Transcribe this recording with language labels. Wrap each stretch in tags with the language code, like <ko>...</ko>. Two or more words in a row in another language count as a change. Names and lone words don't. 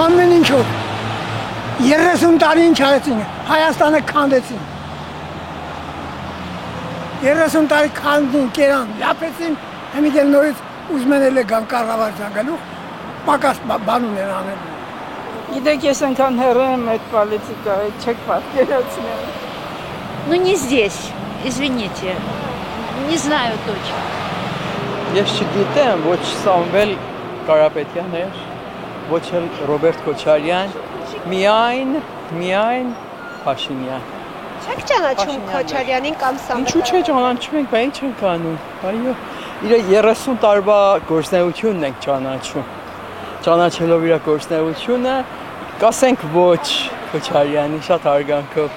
<hy>Ամեն ինչով 30 տարի ինչ արեցին, Հայաստանը քանդեցին։ 30 տարի քանդին, կերան, լապեցին, հիմա դեռ նորից ուզում են էլ գան կառավարության գալու, պակաս բանում են անել։ Գիտեք, ես այնքան հեռու եմ այդ պոլիտիկայից, չեք պատկերացնել։</hy> <ru>Ну не здесь, извините, не знаю точно.</ru> <hy>Ես չգիտեմ, ոչ Սամվել Կարապետյան էր, ոչ էլ Ռոբերտ Քոչարյան, միայն Փաշինյան։ Չեք ճանաչում Քոչարյանին կամ Սամվել։ Ինչու՞ չէ ճանաչում ենք, բա ինչ ենք անում։ Այո, իր 30 տարվա գործունեությունն ենք ճանաչում։ Ճանաչելով իր գործունեությունը, կասենք ոչ Քոչարյանի շատ հարգանքով։</hy>